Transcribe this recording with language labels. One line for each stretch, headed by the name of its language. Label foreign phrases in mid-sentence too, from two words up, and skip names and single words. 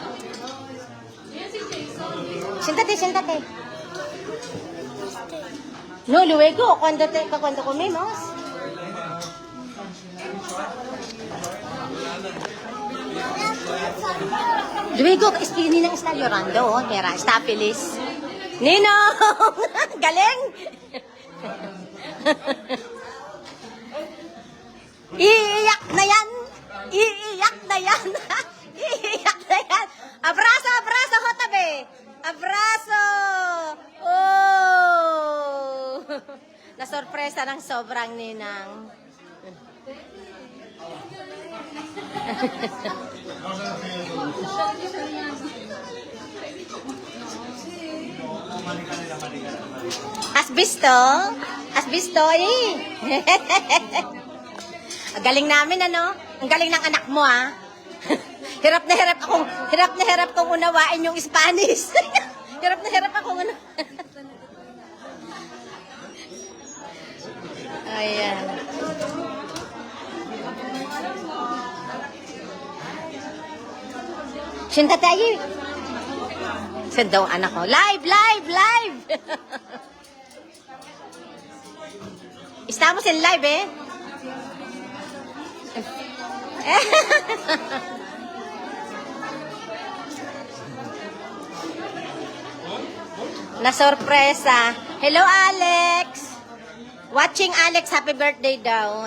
Spanish: Siéntate, siéntate. No, luego, cuando comemos. Luego, Ninang está llorando, oh, Tera, está feliz.
Filipino: Ninong! Galing! Iiyak na yan! Iiyak na yan! Iiyak na yan!
Spanish: Abrazo, abrazo, Hotabe! Abrazo! Oh!
Filipino: Nasorpresa ng sobrang Ninang.
Spanish: ¿Has visto? ¿Has visto
Filipino: eh? Ang galing namin ano? Ang galing ng anak mo ah. Hirap na hirap kong unawain yung Spanish. Hirap na hirap akong ano. Ayan. Sinta tayo. Saan daw ang anak ko? Live!
Spanish: Estamos en live, eh.
Filipino: Na-sorpresa.
English: Hello, Alex. Watching Alex, happy birthday daw.